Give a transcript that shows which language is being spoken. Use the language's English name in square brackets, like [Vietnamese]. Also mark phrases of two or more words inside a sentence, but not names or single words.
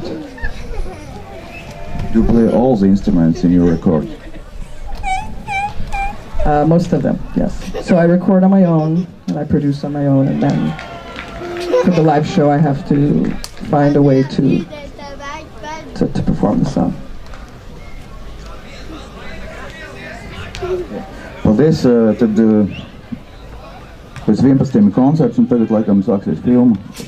[English] Do you play all the instruments in your record? Most of them, yes. So I record on my own, and I produce on my own, and then for the live show I have to find a way to perform the song. [Latvian] Paldies, tad pēc 11. koncerts un tagad laikam sāksies filma.